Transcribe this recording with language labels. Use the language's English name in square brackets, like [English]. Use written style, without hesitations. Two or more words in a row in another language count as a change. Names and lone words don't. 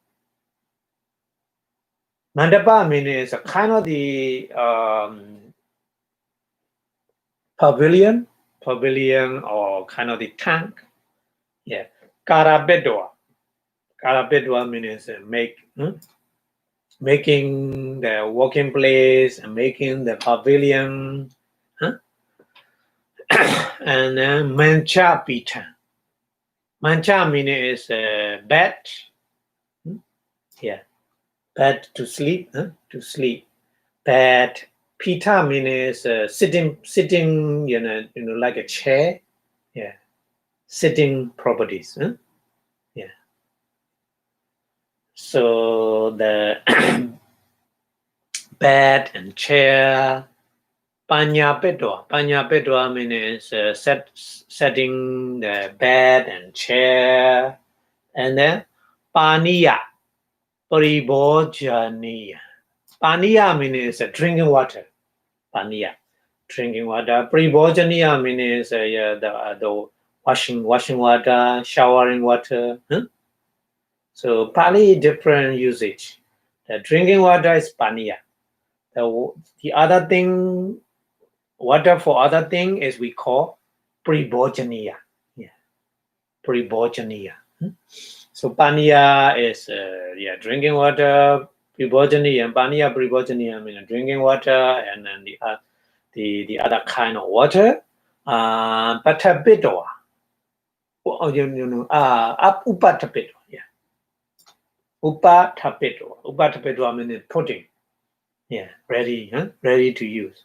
[English] Mandapa means a kind of the pavilion or kind of the tank. Yeah. Karabedwa. Karabedwa means making the walking place and making the pavilion. And then [Pali] mancha pita. [English] Mancha means bed. Yeah. Bed to sleep. Bed. Pita means sitting, like a chair. Yeah. Sitting properties. Yeah. So the bed and chair. [Pali] Panya pedwa [English] means setting the bed and chair. And then paniya. Paribojaniya. Paniya means drinking water. Paniya. Drinking water. Paribojaniya means the washing water, showering water. So Pali different usage. The drinking water is paniya. The other thing, water for other thing is we call pribojaniya. Yeah, pribojaniya. So paniya is drinking water. Pribojaniya and [Pali] paniya pribojaniya [English] mean drinking water, and then the other kind of water. Patapidwa. Upatapidwa. Yeah. Upatapidwa means pudding. Yeah, ready to use.